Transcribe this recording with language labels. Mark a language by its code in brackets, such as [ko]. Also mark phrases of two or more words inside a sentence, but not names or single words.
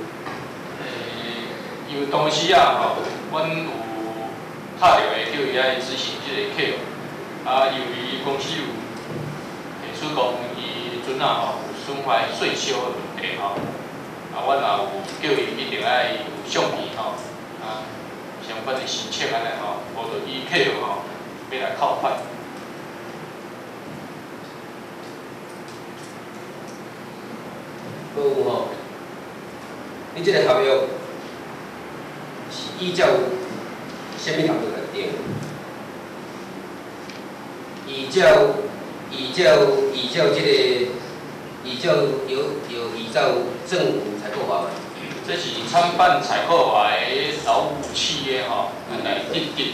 [nan] 因为当时啊吼，阮有拍着的叫伊来执行即个契约，由于公司有提出讲伊阵啊吼有损坏税收的问题吼，阮也有叫伊一定爱有相片吼，相关的申请安尼吼，无就伊契约吼要来扣款。好吼，你即个合约是依照什么合约来定？依照政府采购法吗？这是参办采购法的劳务契约吼，来订定。